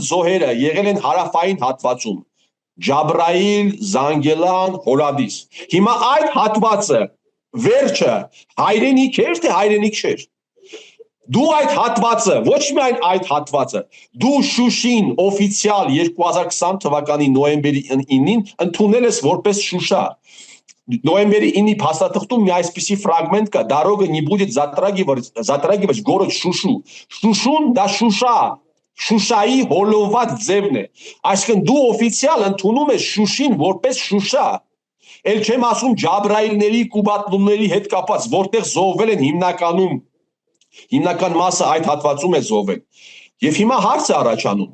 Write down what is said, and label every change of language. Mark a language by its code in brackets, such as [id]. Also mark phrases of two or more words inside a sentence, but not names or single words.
[hy] զոհերը եղել են հարավային հատվածում։ Ջաբրայիլ, Զանգելան, Հորադիս։ Հիմա այդ հատվածը վերջը հայրենիք էր, թե հայրենիք չէր։ Դու այդ հատվածը, ոչ միայն այդ հատվածը, դու Շուշին օֆիցիալ 2020 թվականի նոյեմբերի 9-ին ընդունել ես որպես Շուշա։ Նոյեմբերի 9-ի փաստաթղթում մի այսպիսի ֆրագմենտ կա. [ru] Дорога не будет затрагивать город Шушу։ [hy] Շուշուն դա Շուշա, Շուշայի հոլովված ձևն է։ Այսինքն դու օֆիցիալ ընդունում ես Շուշին որպես Շուշա։ Էլ չեմ ասում Ջաբրայիլների, Կուբատնուների հետ կապված, որտեղ զոհվել են հիմնական մասը այդ հատվածում է զոհվել։ Եվ հիմա հարց է առաջանում.